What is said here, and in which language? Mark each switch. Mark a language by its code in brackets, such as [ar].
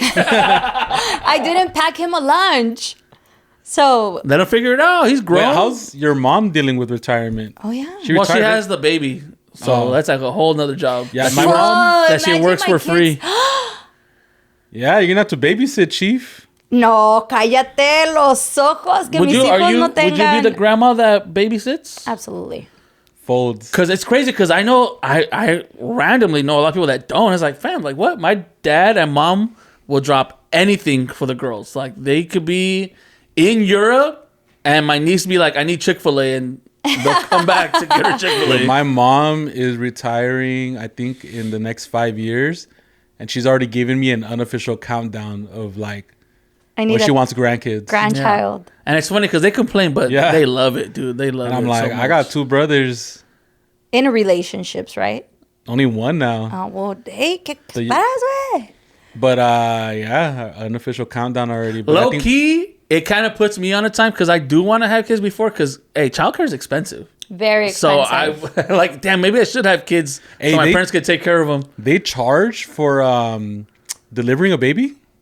[en] I didn't pack him a lunch. So... Let him figure it out. He's grown. Wait, how's your mom dealing with retirement? Oh, yeah. She has the baby. So that's like a whole nother job. Yeah, my mom... That she works for free. Yeah, you're going to have to babysit, Chief. [es] No, cállate los ojos que mis hijos no tengan. [en] Would you be the grandma that babysits? Absolutely. Folds. Because it's crazy because I know, I randomly know a lot of people that don't. It's like, fam, like what? My dad and mom will drop anything for the girls. Like they could be in Europe and my niece be like, I need Chick-fil-A and they'll come back to get her Chick-fil-A. My mom is retiring, I think, in the next 5 years. And she's already given me an unofficial countdown of like, when she wants grandkids. Grandchild. Yeah. And it's funny because they complain, but they love it, dude. They love it. And I'm like, so I got 2 brothers. In relationships, right? Only 1 now. Oh, well, hey, [es] ¿qué esperas, güey? [en] But, yeah, unofficial countdown already. But low key, it kind of puts me on a time because I do want to have kids before because, hey, childcare is expensive. Very expensive. So I like, damn, maybe I should have kids so my parents could take care of them. They charge for delivering a baby?